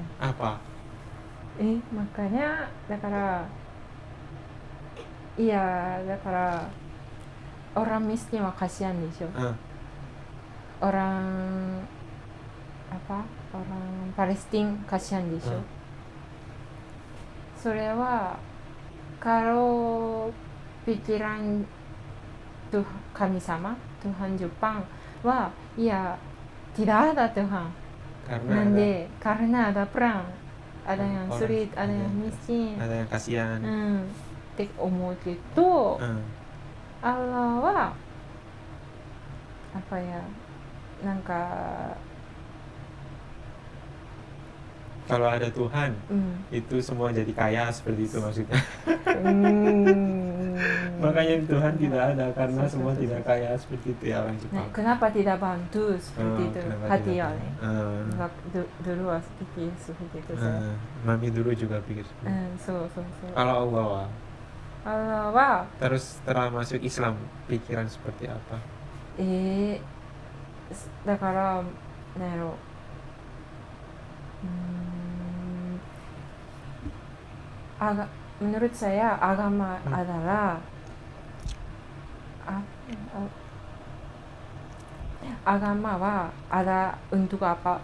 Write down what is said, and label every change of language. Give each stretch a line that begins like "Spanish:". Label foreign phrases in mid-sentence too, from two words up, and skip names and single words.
Indonesian: Apa? Makanya
Japanese: dakara
Indonesian: orang miskin wa kasihan desho. Orang Palestina kasihan desho. それは kalau pikiran kami sama Tuhan Jepang wah ya tidak ada Tuhan. Karena ada perang, ada yang sulit, ada yang miskin, ada yang kasihan.
Japanese: って思うけど、Allah は
Indonesian: apa ya,
Japanese: なんか
Indonesian: kalau ada Tuhan itu semua jadi kaya, seperti itu maksudnya. Makanya Tuhan tidak ada karena semua tidak kaya, seperti itu ya orang Jepang. Kenapa tidak bantu seperti itu hati ya? Dulu pikir seperti itu saya. Mami dulu juga pikir seperti itu. Kalau Allah terus setelah masuk Islam pikiran seperti apa?
Japanese: だからなんやろ
Indonesian: menurut saya agama adalah agama wa ada untuk apa?